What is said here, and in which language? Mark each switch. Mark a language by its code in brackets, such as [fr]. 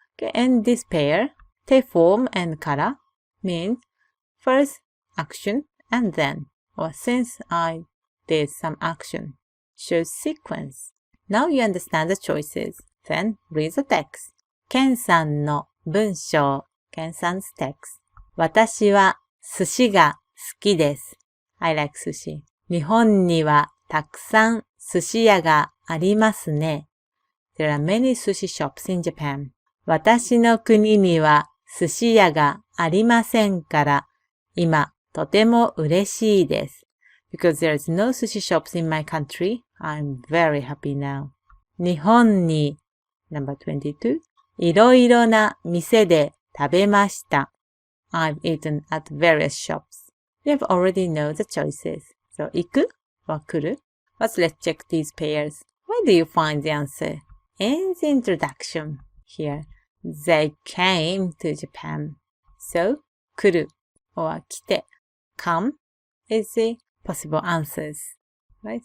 [en] Okay, and this pair, te form and kara means first action and then, or since I did some action. Shows sequence. Now you understand the choices. Then read the text. [ja] Ken sanの文章 [en] Ken-san's text. [ja] 私は寿司が好きです。 [en] I like sushi. [ja] 日本にはたくさん寿司屋がありますね。 [en] There are many sushi shops in Japan. [ja] 私の国には寿司屋がありませんから、今とても嬉しいです。 [en] Because there is no sushi shops in my country, I'm very happy now. [ja] 日本に Number 22. いろいろな店で食べました。 [en] I've eaten at various shops. You have already know the choices. So, 行く or 来る But let's check these pairs. Where do you find the answer? In the introduction. Here, they came to Japan. So, 来る or 来て come is the possible answers. Right?